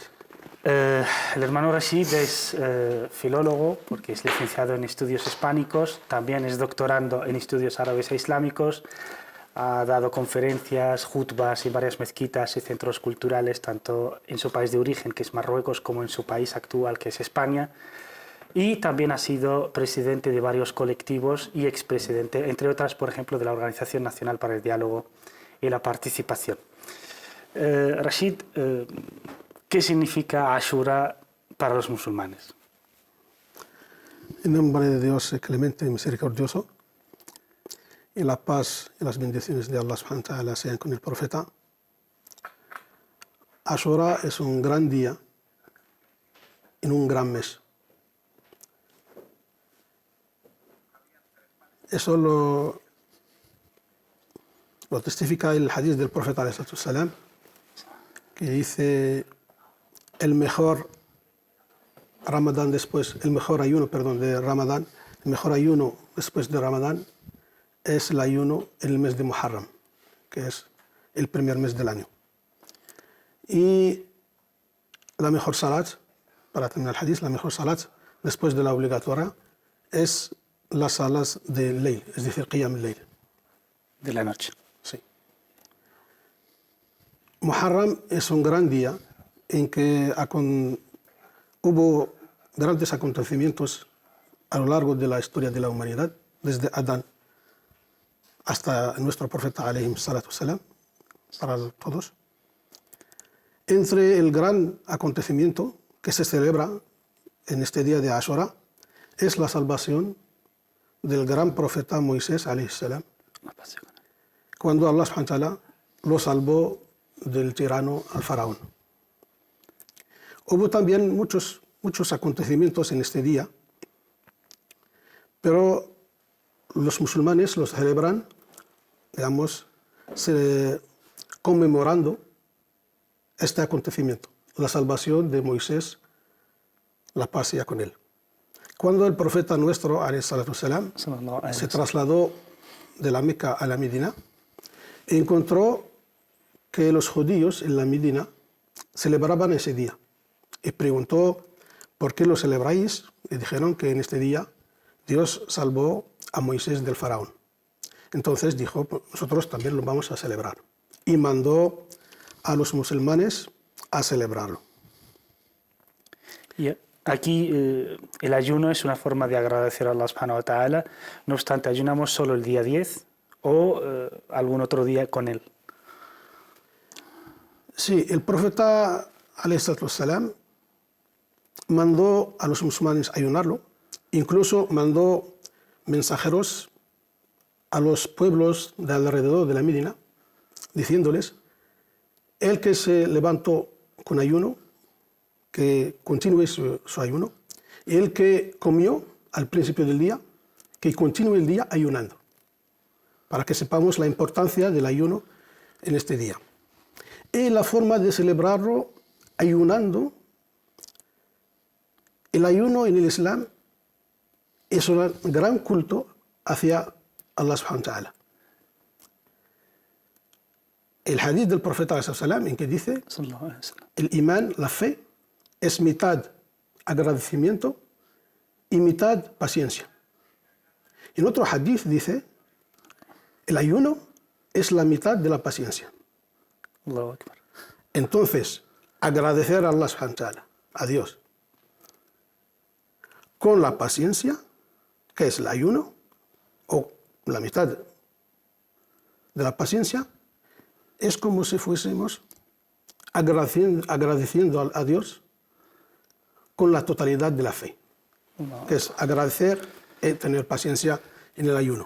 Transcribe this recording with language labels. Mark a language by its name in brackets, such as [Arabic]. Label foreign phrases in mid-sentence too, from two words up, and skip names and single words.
[Spanish] El hermano Rashid es filólogo porque es licenciado en estudios hispánicos, también es doctorando en estudios árabes e islámicos, ha dado conferencias, jutbas en varias mezquitas y centros culturales, tanto en su país de origen, que es Marruecos, como en su país actual, que es España, y también ha sido presidente de varios colectivos y expresidente, entre otras, por ejemplo, de la Organización Nacional para el Diálogo y la Participación. Rashid, ¿qué significa Ashura para los musulmanes? En nombre de Dios clemente y misericordioso, y la paz y las bendiciones de [Arabic] الله سبحانه وتعالى [Spanish] sean con el profeta. Ashura es un gran día en un gran mes. Eso lo testifica el hadith del profeta [Arabic] عليه الصلاة والسلام, [Spanish] que dice el mejor ayuno de Ramadán, el mejor ayuno después de Ramadán es el ayuno en el mes de Muharram, que es el primer mes del año. Y la mejor salat, para terminar el hadith, la mejor salat después de la obligatoria es las salas del Layl, es decir, [Arabic] قيام الليل. [Spanish] De la noche. Sí. Muharram es un gran día en que hubo grandes acontecimientos a lo largo de la historia de la humanidad, desde Adán hasta nuestro profeta [Arabic] عليه الصلاة والسلام, [Spanish] para todos. Entre el gran acontecimiento que se celebra en este día de Ashura es la salvación del gran profeta Moisés [Arabic] عليه السلام, [Spanish] cuando [Arabic] الله سبحانه وتعالى [Spanish] lo salvó del tirano al faraón. Hubo también muchos acontecimientos en este día, pero los musulmanes los celebran, conmemorando este acontecimiento, la salvación de Moisés, la paz sea con él. Cuando el profeta nuestro, [Arabic] عليه الصلاة والسلام, [Spanish] se trasladó de la Meca a la Medina, encontró que los judíos en la Medina celebraban ese día y preguntó: ¿por qué lo celebráis? Y dijeron que en este día Dios salvó a Moisés del faraón. Entonces dijo: nosotros también lo vamos a celebrar. Y mandó a los musulmanes a celebrarlo. Y aquí el ayuno es una forma de agradecer a [Arabic] الله سبحانه وتعالى. [Spanish] No obstante, ayunamos solo el día 10 o algún otro día con él. Sí, el profeta [Arabic] عليه الصلاة والسلام [Spanish] mandó a los musulmanes ayunarlo, incluso mandó mensajeros a los pueblos de alrededor de la Medina, diciéndoles: el que se levantó con ayuno, que continúe su ayuno, y el que comió al principio del día, que continúe el día ayunando. para que sepamos la importancia del ayuno en este día. Y la forma de celebrarlo ayunando. El ayuno en el Islam es un gran culto hacia [Arabic] الله سبحانه وتعالى. [Spanish] El hadith del profeta sallam en que dice, el imán, la fe, es mitad agradecimiento y mitad paciencia. En otro hadith dice, el ayuno es la mitad de la paciencia. [Arabic] الله أكبر. [Spanish] Entonces, agradecer a [Arabic] الله سبحانه وتعالى, [Spanish] a Dios, con la paciencia, que es el ayuno, o la mitad de la paciencia, es como si fuésemos agradeciendo a Dios con la totalidad de la fe, que es agradecer y tener paciencia en el ayuno.